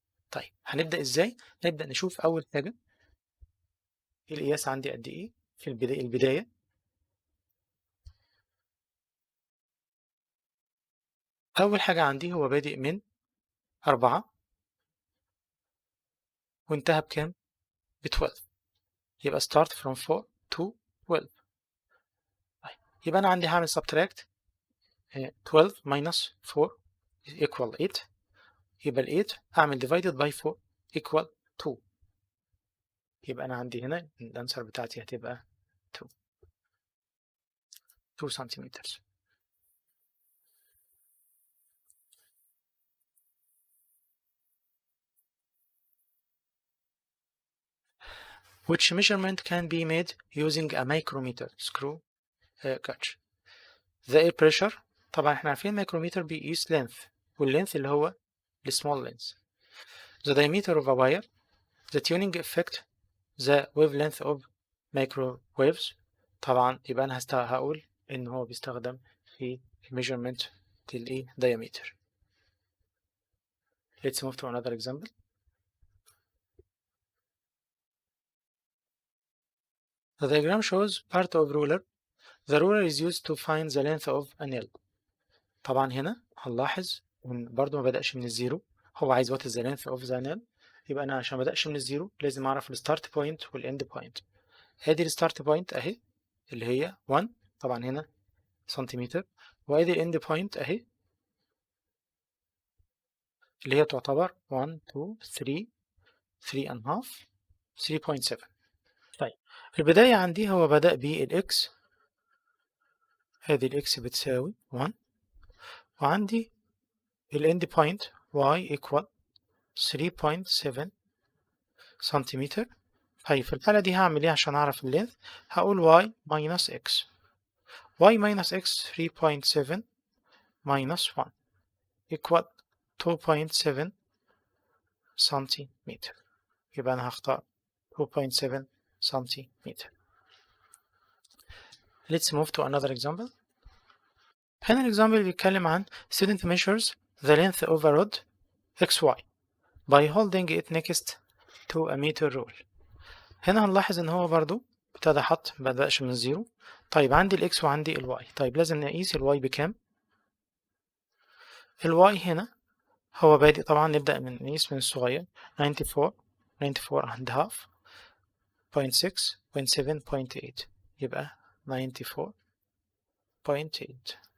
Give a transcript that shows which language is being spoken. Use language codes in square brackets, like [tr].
[ar] طيب هنبدأ ازاي؟ نبدأ نشوف أول حاجة القياس عندي قد إيه في البداية. أول حاجة عندي هو بادئ من 4 وانتهى بكام؟ ب 12. [en] يبقى start from 4 to 12. طيب [ar] يبقى أنا عندي هعمل [en] subtract 12 minus 4 equal 8. [ar] يبقى ال 8 هعمل [en] divided by 4 equal 2. [ar] يبقى أنا عندي هنا الأنسر بتاعتي هتبقى 2 سنتيمتر. [en] Which measurement can be made using a micrometer screw catch. The air pressure. [ar] طبعا احنا عارفين الميكروميتر بيقيس length، والlength اللي هو small length. [en] The diameter of a wire. The tuning effect. The wavelength of microwaves. [ar] طبعا يبقى أنا هقول إن هو بيستخدم في measurement للإيه diameter. [en] Let's move to another example. The diagram shows part of ruler. The ruler is used to find the length of a nail. [ar] طبعا هنا هنلاحظ إن برضو ما بدأش من الزيرو. هو عايز [en] what is the length of the nail. [ar] يبقى أنا عشان ما بدأش من الزيرو لازم أعرف الستارت بوينت والإند بوينت. أدي الستارت بوينت أهي اللي هي 1 طبعا هنا سنتيمتر، وأدي الإند بوينت أهي اللي هي تعتبر 1 2 3 3 and half 3.7. طيب البداية عندي هو بدأ بالإكس، هذه الإكس بتساوي 1، وعندي الإند بوينت y equal 3.7 سنتيمتر. طيب في الحالة دي هعمل إيه عشان أعرف اللينث؟ هقول [en] y minus x. y minus x 3.7 minus 1 equal 2.7 سنتيمتر. [ar] يبقى أنا هختار 2.7 سنتيمتر. [en] Let's move to another example. [ar] هنا الإكزامبل بيتكلم عن [en] student measures the length of a rod xy by holding it next to a meter rule. [ar] هنا هنلاحظ إن هو برضو ابتدى حط مبدأش من الزيرو. طيب عندي الإكس وعندي الواي. طيب لازم نقيس الواي بكام؟ الواي هنا هو بادئ طبعا نبدأ نقيس من الصغير 94 and half 0.6 0.7 0.8 يبقى 94.8.